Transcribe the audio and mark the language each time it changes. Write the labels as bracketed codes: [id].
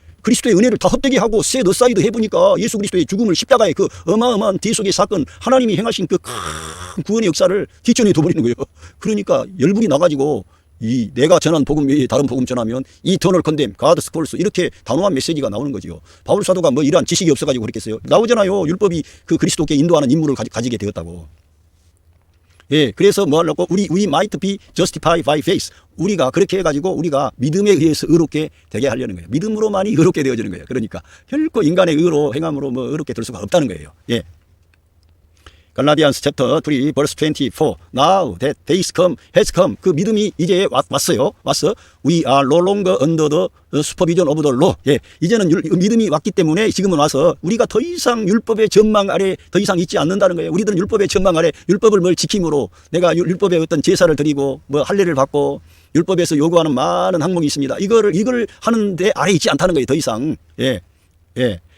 [ko] 그리스도의 은혜를 다 헛되게 하고 셋 어사이드 해보니까 예수 그리스도의 죽음을, 십자가의 그 어마어마한 대속의 사건, 하나님이 행하신 그 큰 구원의 역사를 뒷전에 둬버리는 거예요. 그러니까 열불이 나가지고 이 내가 전한 복음 외에 다른 복음 전하면 [en] 이터널 컨뎀, 가드스 콜스, [ko] 이렇게 단호한 메시지가 나오는 거지요. 바울 사도가 뭐 이러한 지식이 없어가지고 그랬겠어요? 나오잖아요. 율법이 그 그리스도께 인도하는 임무를 가지게 되었다고. 예, 그래서 뭐 하려고? [en] we might be justified by faith. [ko] 우리가 그렇게 해가지고 우리가 믿음에 의해서 의롭게 되게 하려는 거예요. 믿음으로만이 의롭게 되어지는 거예요. 그러니까 결코 인간의 의로 행함으로 뭐 의롭게 될 수가 없다는 거예요. 예. [en] 갈라디안스 챕터 3 verse 24. Now that days has come. [ko] 그 믿음이 이제 왔어요. 왔어. [en] We are no longer under the supervision of the law. [ko] 예. 이제는 믿음이 왔기 때문에 지금은 와서 우리가 더 이상 율법의 전망 아래 더 이상 있지 않는다는 거예요. 우리들은 율법의 전망 아래, 율법을 뭘 지킴으로 내가 율법의 어떤 제사를 드리고 뭐 할례를 받고 율법에서 요구하는 많은 항목이 있습니다. 이걸 하는데 아래 있지 않다는 거예요. 더 이상. 예. 예.